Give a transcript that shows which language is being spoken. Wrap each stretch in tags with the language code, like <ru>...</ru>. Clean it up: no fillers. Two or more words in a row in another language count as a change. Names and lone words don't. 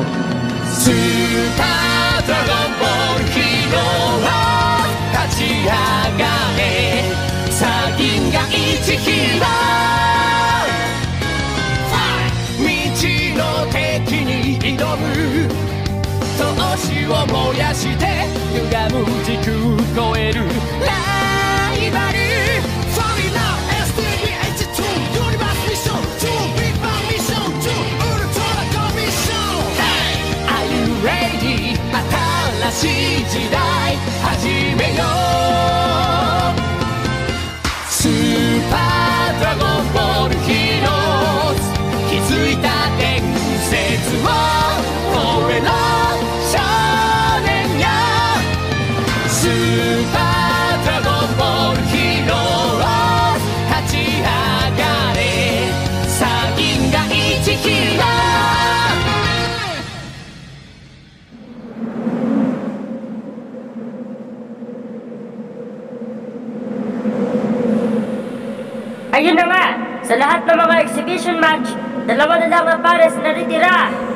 <ja>Super Dragon Ball Hero 立ち上がれさ銀河一ヒーロー未知の敵に挑む闘志を燃やして歪む時空超えるライバル</ja> <en>Sorry now STV-H2 Universe Mission 2 Big Bang Mission 2 Ultra Commission Hey! Are you ready?</en> <ja>新しい時代始めようスーパードラゴンボールヒーローズ気づいた伝説を俺の少年よスーパードラゴンボールヒーローズ立ち上がれさ銀河一ヒーロー</ja> <tl>Ayun na nga! Sa lahat ng mga exhibition match, dalawa na lang ang pares na natitira!</tl>